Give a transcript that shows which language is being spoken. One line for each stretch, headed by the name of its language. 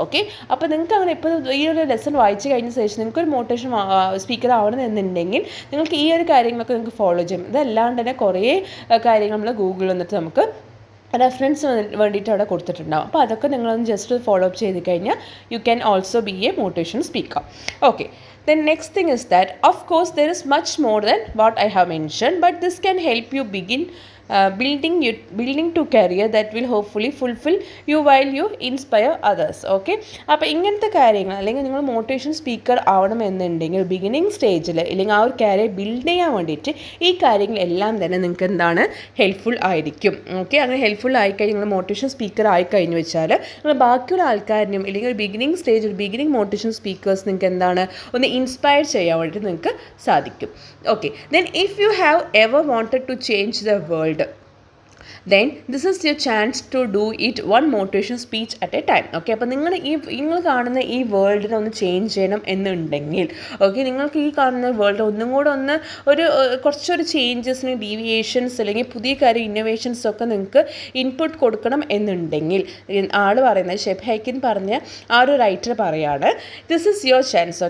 Malayalam: Okay, അപ്പോൾ നിങ്ങൾക്ക് അങ്ങനെ ഇപ്പോൾ ഈ ഒരു ലെസൺ വായിച്ച് കഴിഞ്ഞ ശേഷം നിങ്ങൾക്കൊരു മോട്ടിവേഷൻ സ്പീക്കർ ആവണമെന്നുണ്ടെങ്കിൽ നിങ്ങൾക്ക് ഈ ഒരു കാര്യങ്ങളൊക്കെ നിങ്ങൾക്ക് ഫോളോ ചെയ്യും. ഇതല്ലാണ്ട് തന്നെ കുറേ കാര്യങ്ങൾ നമ്മൾ ഗൂഗിളിൽ വന്നിട്ട് നമുക്ക് റെഫറൻസ് വേണ്ടിയിട്ട് അവിടെ കൊടുത്തിട്ടുണ്ടാവും. അപ്പോൾ അതൊക്കെ നിങ്ങളൊന്ന് ജസ്റ്റ് ഫോളോ അപ്പ് ചെയ്ത് കഴിഞ്ഞാൽ
English: You can also be a motivation speaker. Okay, then next thing is that of course there is much more than what I have mentioned, but this can help you begin building to career that will hopefully fulfill you while you inspire others.
Malayalam: Okay, അപ്പോൾ ഇങ്ങനത്തെ കാര്യങ്ങൾ അല്ലെങ്കിൽ നിങ്ങൾ motivation speaker ആവണമെന്നുണ്ടെങ്കിൽ beginning സ്റ്റേജിൽ അല്ലെങ്കിൽ ആ ഒരു career build ചെയ്യാൻ വേണ്ടിയിട്ട് ഈ കാര്യങ്ങളെല്ലാം തന്നെ നിങ്ങൾക്ക് എന്താണ് ഹെൽപ്ഫുൾ ആയിരിക്കും. ഓക്കെ, അങ്ങനെ ഹെൽപ്ഫുൾ ആയിക്കഴിഞ്ഞ് നിങ്ങൾ മോട്ടിവേഷൻ സ്പീക്കർ ആയിക്കഴിഞ്ഞു വെച്ചാൽ നിങ്ങൾ ബാക്കിയുള്ള ആൾക്കാരിനും അല്ലെങ്കിൽ ഒരു ബിഗിനിങ് സ്റ്റേജ് ഒരു ബിഗിനിങ് മോട്ടിവേഷൻ സ്പീക്കേഴ്സ് നിങ്ങൾക്ക് എന്താണ് ഒന്ന് ഇൻസ്പയർ ചെയ്യാൻ വേണ്ടിയിട്ട് നിങ്ങൾക്ക് സാധിക്കും.
English: Okay, then if you have ever wanted to change the world, then this is your chance to do it one motivation speech at a time.
Malayalam: Okay, അപ്പോൾ നിങ്ങൾ കാണുന്ന ഈ വേൾഡിനെ ഒന്ന് ചേഞ്ച് ചെയ്യണം എന്നുണ്ടെങ്കിൽ, ഓക്കെ, നിങ്ങൾക്ക് ഈ കാണുന്ന വേൾഡ് ഒന്നും കൂടെ ഒന്ന് കുറച്ചൊരു ചേഞ്ചസിന് ഡീവിയേഷൻസ് അല്ലെങ്കിൽ പുതിയ കാര്യം ഇന്നോവേഷൻസ് ഒക്കെ നിങ്ങൾക്ക് ഇൻപുട്ട് കൊടുക്കണം എന്നുണ്ടെങ്കിൽ ആൾ പറയുന്നത് ഷെപ്പ് ഹൈക്കിൻ പറഞ്ഞ ആ ഒരു റൈറ്റർ പറയാണ്
English: This is your chance.